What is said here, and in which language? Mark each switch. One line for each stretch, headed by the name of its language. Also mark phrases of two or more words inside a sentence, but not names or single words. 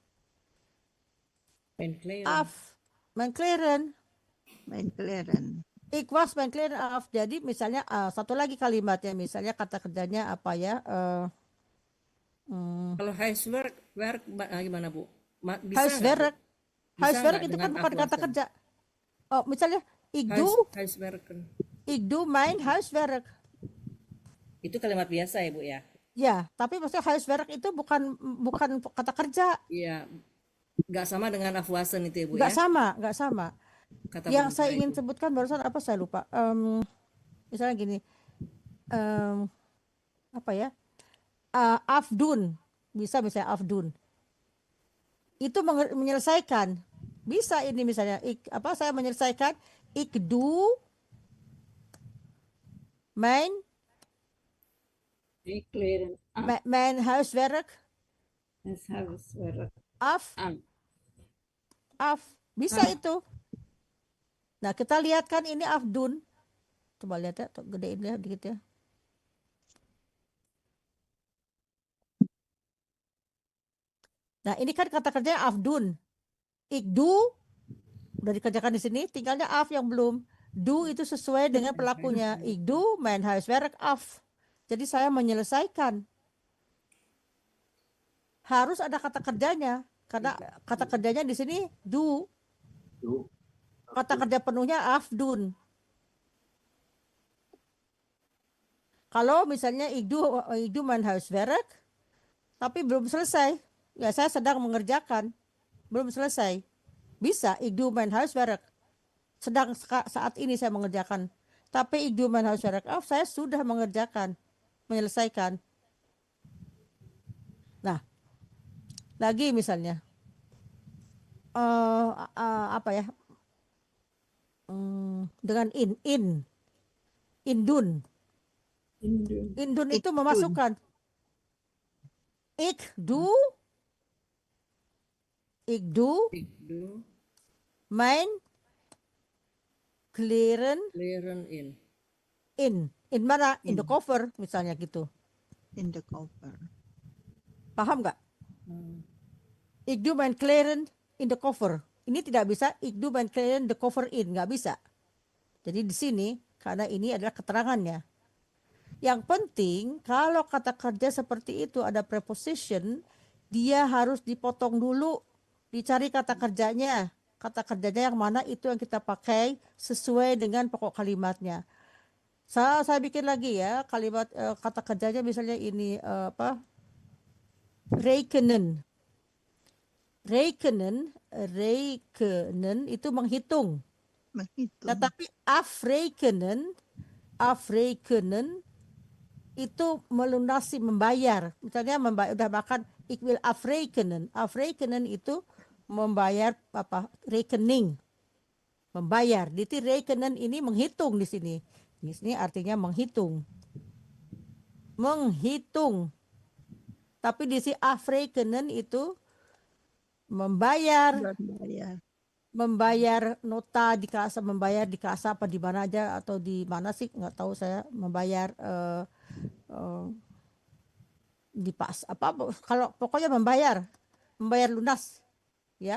Dutch: Mijn kleren. Af, mijn kleren. Min kleren. Ikwas, mijn kleren af.
Indonesian: Jadi misalnya satu lagi kalimatnya, misalnya kata kerjanya apa ya? Kalau huiswerk gimana Bu? Bisa nggak, Bu? Huiswerk. Bisa Huiswerk nggak itu dengan kan bukan kata afwasen? kerja. Oh, misalnya ik Huiswerken.
Dutch: doe mijn huiswerk.
Indonesian: Itu kalimat biasa ya Bu ya? Ya, tapi maksudnya huiswerk itu bukan kata kerja. Iya, nggak sama dengan afwasen itu ya Bu Nggak ya? sama, nggak sama. Kata Yang pembuka saya ingin itu. sebutkan barusan apa saya lupa. Misalnya gini, apa ya? Afdun, bisa misalnya afdun. Itu menyelesaikan. Bisa ini misalnya, saya menyelesaikan
Dutch: ik doe mijn Die kleren mijn huiswerk en huiswerk af. aan.
Indonesian: Bisa itu. Nah, kita lihat kan ini afdun. Coba lihat ya, gedein ya dikit ya. Nah, ini kan kata kerjanya afdun.
Dutch: Ik doe
Indonesian: udah dikerjakan di sini, tinggalnya af yang belum. Do itu sesuai dengan pelakunya.
Dutch: Ik doe mijn huiswerk af.
Indonesian: Jadi saya menyelesaikan. Harus ada kata kerjanya, karena kata kerjanya di sini do. Kata kerja penuhnya afdun. Kalau misalnya
Dutch: ik doe mijn huiswerk,
Indonesian: tapi belum selesai, ya saya sedang mengerjakan, belum selesai. Bisa
Dutch: ik doe mijn huiswerk.
Indonesian: Sedang saat ini saya mengerjakan. Tapi
Dutch: ik doe mijn huiswerk af,
Indonesian: saya sudah mengerjakan, menyelesaikan. Nah, lagi misalnya, apa ya? Dengan indun. Indun itu memasukkan.
Dutch: Ik doe Ik doe mijn kleren in.
Indonesian: in mana?
English: In the cover
Indonesian: misalnya gitu.
English: In the cover.
Indonesian: Paham nggak?
Dutch: Ik doe mijn kleren in
English: the cover.
Dutch: Ini tidak bisa ik doe mijn kleren the cover in,
Indonesian: nggak bisa. Jadi di sini karena ini adalah keterangannya. Yang penting kalau kata kerja seperti itu ada preposition, dia harus dipotong dulu, dicari kata kerjanya. Kata kerjanya yang mana itu yang kita pakai sesuai dengan pokok kalimatnya. Saya bikin lagi ya kalimat kata kerjanya misalnya ini rekenen. Rekenen itu menghitung. Nah, tapi afrekenen itu melunasi, membayar. Misalnya udah makan,
Dutch: ik wil afrekenen.
Indonesian: Afrekenen itu membayar rekening. Membayar. Jadi rekenen ini menghitung di sini. Di sini artinya menghitung. Menghitung. Tapi di sini afrekenen itu membayar nota di kasa, membayar di kasa apa di mana aja atau di mana sih nggak tahu saya, membayar di pas apa kalau pokoknya membayar lunas ya.